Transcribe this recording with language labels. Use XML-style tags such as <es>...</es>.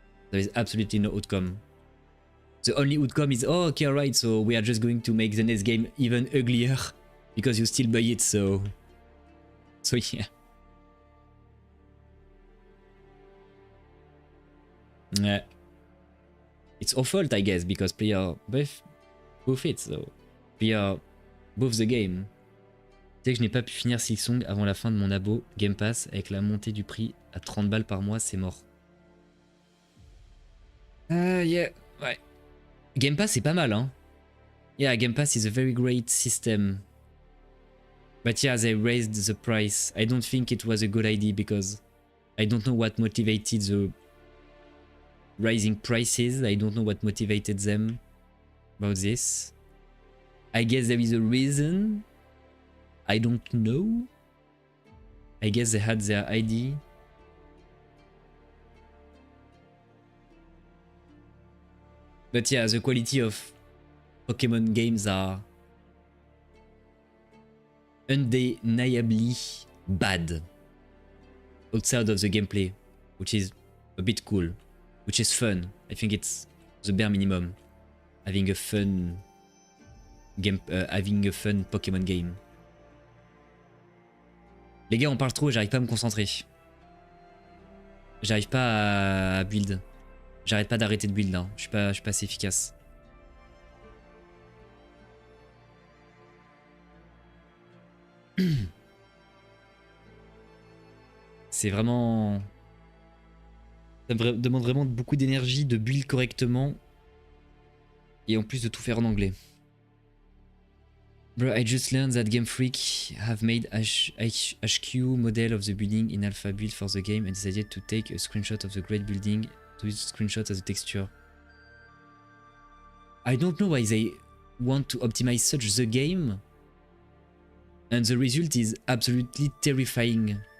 <en>There is absolutely no outcome. The only outcome is, oh, okay, alright, so we are just going to make the next game even uglier because you still buy it, so yeah. It's our fault, I guess, because player buff it, so player buff the game.</en> <fr>Tu sais que je n'ai pas pu finir Silksong avant la fin de mon abo Game Pass avec la montée du prix à 30 balles par mois, c'est mort. Yeah, ouais. Game Pass c'est pas mal, hein.</fr> <en>Yeah, Game Pass is a very great system. But yeah, they raised the price. I don't think it was a good idea because I don't know what motivated the rising prices. I don't know what motivated them about this. I guess there is a reason. I don't know. I guess they had their idea. But yeah, the quality of Pokemon games are undeniably bad outside of the gameplay, which is a bit cool, which is fun. I think it's the bare minimum. Having a fun game, having a fun Pokemon game.</en> <fr>Les gars, on parle trop, j'arrive pas à me concentrer. J'arrive pas à build. J'arrête pas d'arrêter de build là. Je suis pas assez efficace. C'est vraiment... Ça me demande vraiment beaucoup d'énergie de build correctement. Et en plus de tout faire en anglais.</fr> <en>Bro, I just learned that Game Freak have made HQ model of the building in alpha build for the game and decided to take a screenshot of the great building to use screenshot as a texture. I don't know why they want to optimize such the game, and the result is absolutely terrifying.</en>